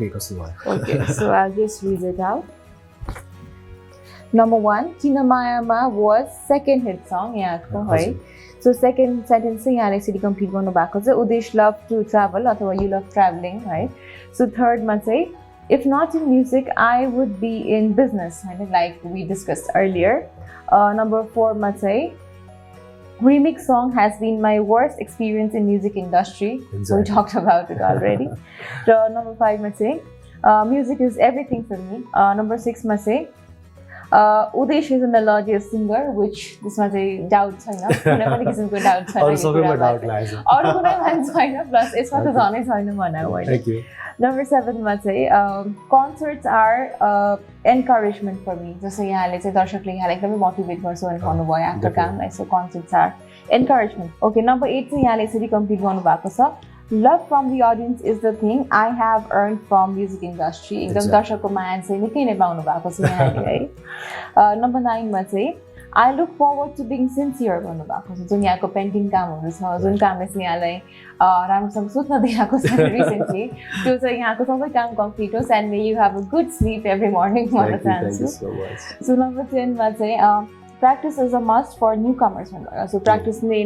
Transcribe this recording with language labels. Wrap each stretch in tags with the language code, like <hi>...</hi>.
<en>Okay, so I'll just read it out. Number 1, Kinamayama was second hit song. Yeah, right. So second sentence</en> <ne>चाहिँ यहाँले यसरी complete गर्नु भएको छ उदेश</ne> <en>love to travel</en> <ne>अथवा you love travelling है so थर्डमा चाहिँ</ne> <en>if not in music I would be in business like we discussed earlier. Number 4 ma chai remix song has been my worst experience in music industry. Exactly. We talked about it already. So number 5 ma chai music is everything for me. Number 6 ma chai Udesh is a melodious singer, which this</en> <ne>ma chai doubt chaina कुनै पनि किसिमको doubt छैन अरु सबैमा doubt लाग्छ अरु कुनै मान्छे छैन प्लस यसमा त झनै छैन भनेर होइन</ne> <en>Thank you. Number 7 मा चाहिँ concerts are encouragement for me.</en> <ne>जस्तो यहाँले चाहिँ दर्शकले यहाँलाई एकदमै मोटिभेट गर्छ भनेर भन्नुभयो आफ्नो कामलाई so concerts are encouragement.</ne> <en>Okay, number 8</en> <ne>चाहिँ यहाँले यसरी कम्प्लिट गर्नु भएको छ</ne> <en>love from the audience is the thing I have earned from music industry.</en> <ne>एकदम दर्शकको माया चाहिँ निकै नै पाउनु भएको छ यहाँले है Number 9 मा चाहिँ</ne> <en>I look forward to being sincere</en> <ne>भन्नुभएको छ जुन यहाँको पेन्टिङ कामहरू छ जुन कामले चाहिँ यहाँलाई राम्रोसँग सुत्न दिएको छ रिसेन्टली त्यो चाहिँ यहाँको सबै काम कम्प्लिट होस्</ne> <en>and may you have a good sleep every morning</en> <ne>भन्न चाहन्छु सो नम्बर 10 मा चाहिँ</ne> <en>practice is a must for newcomers so practice</en>